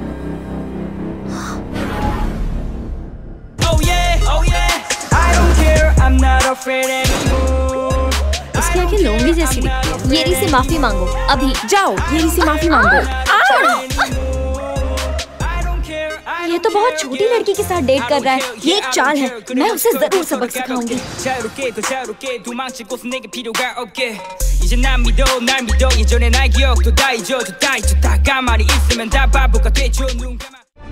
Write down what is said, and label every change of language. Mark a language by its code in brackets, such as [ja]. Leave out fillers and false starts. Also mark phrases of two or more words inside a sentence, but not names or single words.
[hi] इसकी आंखें लोमड़ी जैसी दिखती है। येरी से माफी मांगो अभी। जाओ, येरी से माफी मांगो। ये तो बहुत छोटी लड़की के साथ डेट कर रहा है। ये एक चाल है। मैं उसे जरूर सबक सिखाऊंगी। [ko] 이제 난 믿어 날 믿어 예전의 날 기억도 다 잊어줘 다 잊어 다 가만히 있으면 다 바보가 되죠 눈 감아